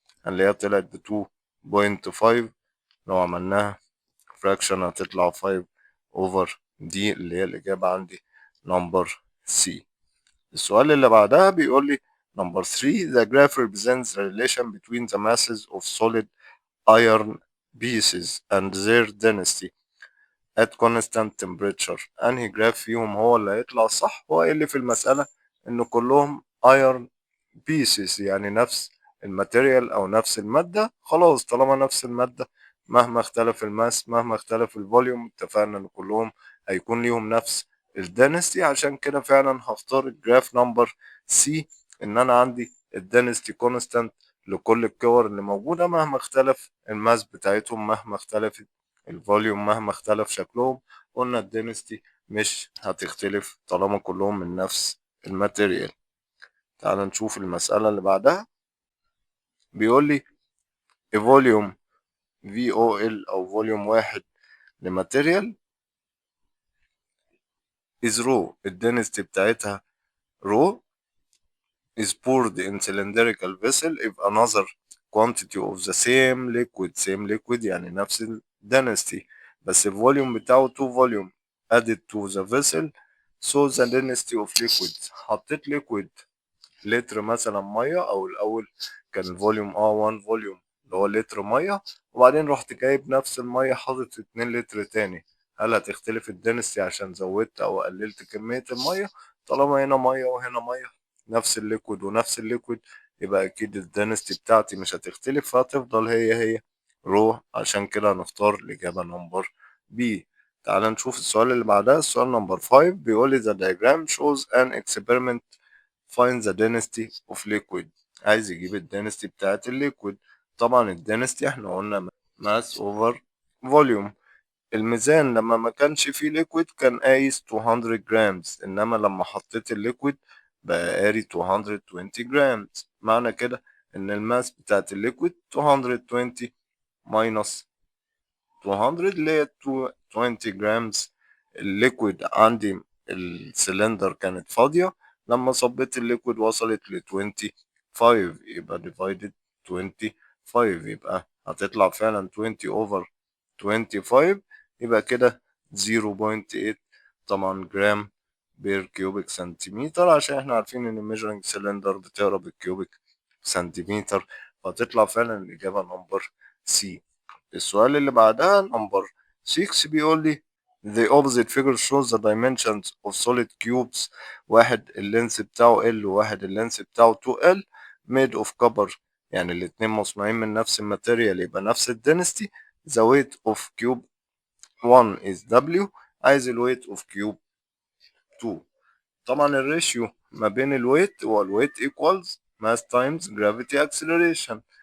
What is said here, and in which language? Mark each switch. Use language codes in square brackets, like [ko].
[ar] اللي هي طلعت ب 2.5. لو عملناها fraction هتطلع 5 over دي اللي هي الإجابة عندي نمبر C. السؤال اللي بعدها بيقول لي [en] number 3 the graph represents the relation between the masses of solid iron pieces and their density at constant temperature. [ar] انهي جراف فيهم هو اللي هيطلع صح؟ هو اللي في المسألة ان كلهم iron pieces يعني نفس الماتيريال او نفس المادة. خلاص طالما نفس المادة مهما اختلف الماس مهما اختلف الفوليوم اتفقنا ان كلهم هيكون ليهم نفس الدنستي. عشان كده فعلا هختار الجراف نمبر سي ان انا عندي الدنستي كونستانت لكل الكور اللي موجودة مهما اختلف الماس بتاعتهم مهما اختلفت الفوليوم مهما اختلف شكلهم. قلنا الدنستي مش هتختلف طالما كلهم من نفس الماتيريال. تعال نشوف المسألة اللي بعدها. بيقول لي فوليوم VOL أو فوليوم واحد لماتيريال [en] is rho [ar] الدنستي بتاعتها [en] rho is poured in cylindrical vessel if another quantity of the same liquid [ar] يعني نفس الدنستي بس الفوليوم بتاعه 2 فوليوم [en] added to the vessel so the density of liquid. [ar] حطيت liquid لتر مثلا ميه او الاول كان الفوليوم 1 فوليوم اللي هو لتر ميه وبعدين رحت جايب نفس الميه حاطط 2 لتر تاني. هل هتختلف الدنسي عشان زودت او قللت كمية الميه؟ طالما هنا ميه وهنا ميه نفس الليكويد ونفس الليكويد يبقى اكيد الدنسي بتاعتي مش هتختلف فهتفضل هي رو. عشان كده هنختار الاجابة نمبر بي. تعال نشوف السؤال اللي بعدها. السؤال نمبر 5 بيقول لي [en] the diagram shows an experiment find the density of liquid. [ar] عايز يجيب الدنستي بتاعت الليكويد. طبعا الدنستي احنا قلنا [en] mass over volume. [ar] الميزان لما ما كانش فيه ليكويد كان قايس 200 جرامز انما لما حطيت الليكويد بقى قاري 220 جرامز. معنى كده ان الماس بتاعت الليكويد 220 minus 200 اللي هي 20 جرامز. الليكويد عندي السلندر كانت فاضية لما صبيت الليكويد وصلت ل 25 يبقى divided 25 يبقى هتطلع فعلا 20 over 25 يبقى كده 0.8 طبعا جرام بير كيوبيك سنتيمتر عشان احنا عارفين ان الميجرنج سلندر بتقرا بالكيوبيك سنتيمتر فتطلع فعلا الإجابة نمبر سي. السؤال اللي بعدها نمبر 6 بيقول لي [en] the opposite figure shows the dimensions of solid cubes. [ar] واحد اللينس بتاعه L وواحد اللينس بتاعه 2L [en] made of copper [ar] يعني الاتنين مصنوعين من نفس الماتيريال يبقى نفس الدنستي. [en] the weight of cube 1 is W. [ar] عايز الويت of cube 2. طبعا الريشيو ما بين الويت هو الويت equals mass times gravity acceleration.